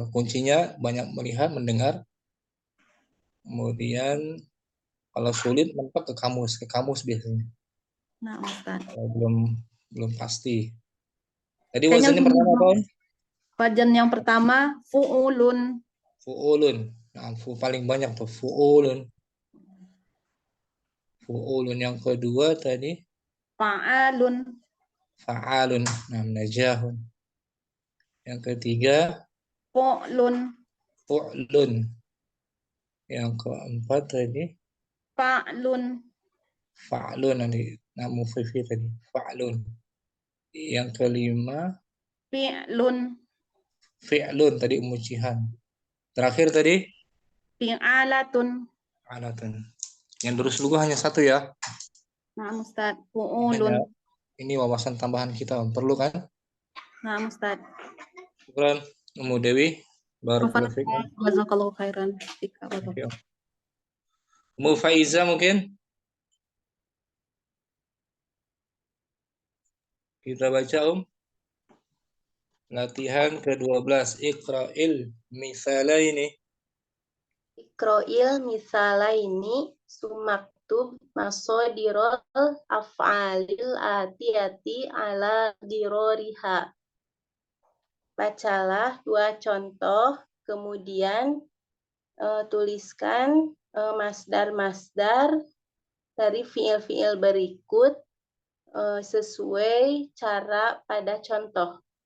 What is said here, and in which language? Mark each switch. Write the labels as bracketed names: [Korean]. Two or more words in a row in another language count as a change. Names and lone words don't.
[Indonesian] Kuncinya banyak melihat, mendengar. Kemudian kalau sulit mentok ke kamus biasanya. Nah, Ustaz. Kalau belum pasti. Jadi Kayaknya wazannya pertama apa? Wajan yang pertama fu'ulun. Fu'ulun. Nah, paling banyak tuh fu'ulun. Fu'ulun yang kedua tadi Fa'alun. fa'alun. Nah, najahun. Yang ketiga Fu'lun. fu'lun. Yang keempat tadi Fa'lun. Fa'lun nanti. Namu fifi tadi. Fa'lun. Yang kelima, Fi'lun. fi'lun tadi Ummu Jihan. Terakhir tadi, Fi'alatun. alatun. Yang lurus dulu hanya satu ya. Nah, Ustaz. Hanya Fu'ulun. ini wawasan tambahan kita. Perlu kan? Nah, Ustaz. Syukran, Ummu Dewi. [Arabic] بارك الله فيك. جزاك الله خيرا. [Indonesian] Fika, Bapak. Oke, Om. Ummu Faiza mungkin? Kita baca latihan ke-12. [Arabic] اقرإ المثالين. اقرإ المثالين ثم اكتب مصادر الأفعال الآتية على غرارها. [Indonesian] Bacalah 2 contoh, kemudian tuliskan masdar-masdar dari fiil-fiil berikut sesuai cara pada contoh.